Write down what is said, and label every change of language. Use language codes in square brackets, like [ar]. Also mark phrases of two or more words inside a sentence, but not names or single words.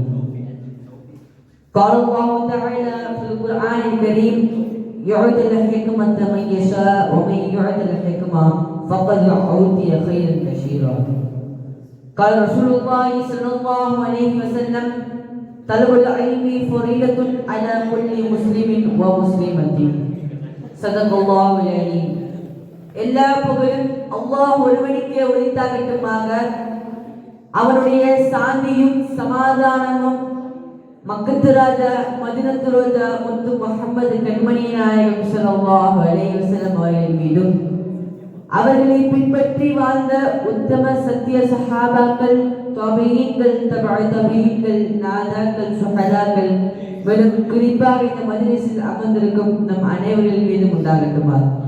[ar] قال الله تعالى في القرآن الكريم يعطي الحكمة من يشاء ومن يعطي الحكمة فقد أوتي خيرا كثيرا. قال رسول الله صلى الله عليه وسلم طلب العلم فريضة على كل مسلم ومسلمة. صدق الله العليم. [ta] எல்லா புகழும் அல்லாஹ் ஒருவனுக்கே உரித்தாகட்டுமாக. அவனுடைய சாந்தியும் சமாதானமும் மக்கத்து ராஜா மதினத்து ரோஜா முத்து முஹம்மது கண்மணி நாயகம் [ar] صلى الله عليه وسلم [ta] அவர்கள் மீதும் அவர்களை பின்பற்றி வாழ்ந்த உத்தம சத்திய சஹாபாக்கள், தபீஈன்கள், தபீஈன்கள், நாதாக்கள், சுஹதாக்கள், மேலும் குறிப்பாக இந்த மஜ்லிஸில் அமர்ந்திருக்கும் நம் அனைவரின் மீதும் உண்டாகட்டுமா.